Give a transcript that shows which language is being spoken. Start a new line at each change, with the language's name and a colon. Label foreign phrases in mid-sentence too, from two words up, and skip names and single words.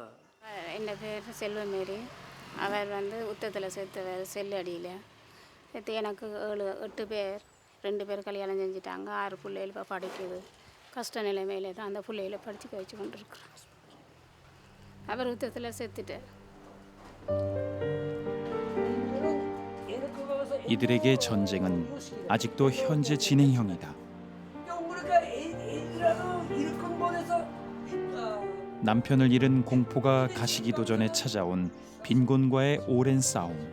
Tamil: என் பேர் செல்வமேரி. அவர் உத்தத்தில் சேர்த்தவர் செல்லடியில் சேர்த்து எனக்கு 8 பேர், 2 பேர் கல்யாணம் செஞ்சுட்டாங்க. 6 பிள்ளைகள் இப்போ படிக்குது. கஷ்ட நிலைமையில தான் அந்த பிள்ளைகளை படித்து வச்சு கொண்டிருக்கிறோம். அவர் உத்தத்தில் சேர்த்துட்டார்.
Korean: 이들에게 전쟁은 아직도 현재 진행형이다. 남편을 잃은 공포가 가시기도 전에 찾아온 빈곤과의 오랜 싸움.